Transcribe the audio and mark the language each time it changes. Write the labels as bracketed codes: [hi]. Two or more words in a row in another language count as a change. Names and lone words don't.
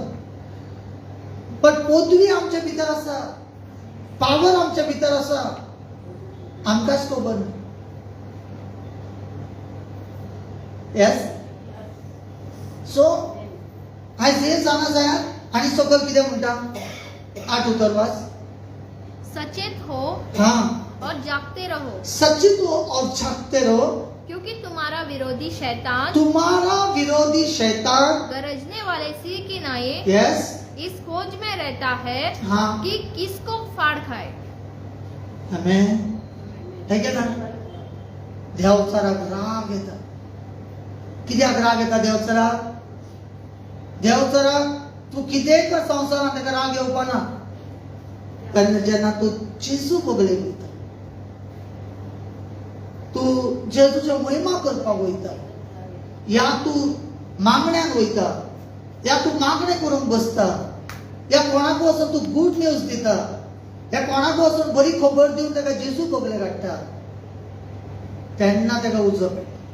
[kok] पण पदवी आमच्या भितर आसा, पावर आमच्या भितर आसा, आमकांच खबर ना. येस. सो आयज हे जाणा जायार. आनी सकयल कितें म्हणटा? 8 उतर वाच. [hi] सचेत हो हाँ, और जागते रहो, सचित हो और जागते रहो, क्योंकि तुम्हारा विरोधी शैतान गरजने वाले सिंह की नाई यस, इस खोज में रहता है हाँ, कि किसको फाड़ खाए. [kok] आमेन. है की ना? देवचाराक राग येता. कित्याक राग येता देवचाराक? देवचाराक तूं कितेंय कर संवसारान ताका राग येवपाना. कारण जेन्ना तूं जेजू बगलेक वयता, तूं जेजूच्यो महिमा करपाक वयता, या तूं मागण्यान वयता, या तूं मागणें करूंक बसता, या कोणाक वचून तूं [en] good news [kok] दिता, या कोणाक वचून बरी खबर दिवन ताका जेजू बगलेक हाडटा, तेन्ना ताका उजो मेळटा.